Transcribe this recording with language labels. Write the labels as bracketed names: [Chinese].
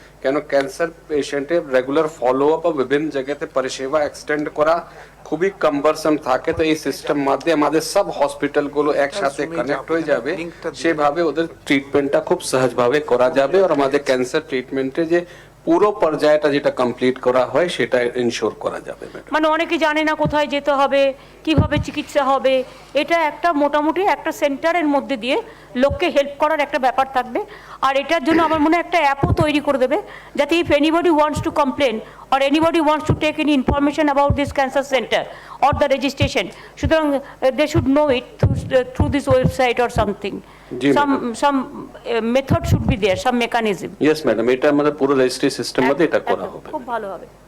[Bangla] কেন ক্যান্সার পেশেন্টের regular follow up ও বিভিন্ন জায়গাতে পরিষেবা এক্সটেন্ড করা খুবই কম্বারসাম থাকে, তো এই সিস্টেম মাধ্যমে আমাদের সব হসপিটালগুলো একসাথে কানেক্ট হয়ে যাবে, সেভাবে ওদের ট্রিটমেন্টটা খুব সহজভাবে করা যাবে। আর আমাদের ক্যান্সার ট্রিটমেন্টে যে পুরো পর্যায়টা যেটা কমপ্লিট করা হয় সেটা ইনশিওর করা যাবে। মানে অনেকে জানে না কোথায় যেতে হবে, কিভাবে চিকিৎসা হবে। এটা একটা মোটামুটি একটা সেন্টারের মধ্যে দিয়ে লোককে হেল্প করার একটা ব্যাপার থাকবে। আর এটার জন্য আমার মনে হয় একটা অ্যাপও তৈরি করে দেবে, যাতে [English] If anybody wants to complain or anybody wants to take any information about this cancer center or the registration, সুতরাং they should know it through this website or something. Some method should be there, some mechanism. [Bangla] Yes madam, এটা আমাদের পুরো registry system মধ্যে এটা করা হবে। খুব ভালো হবে।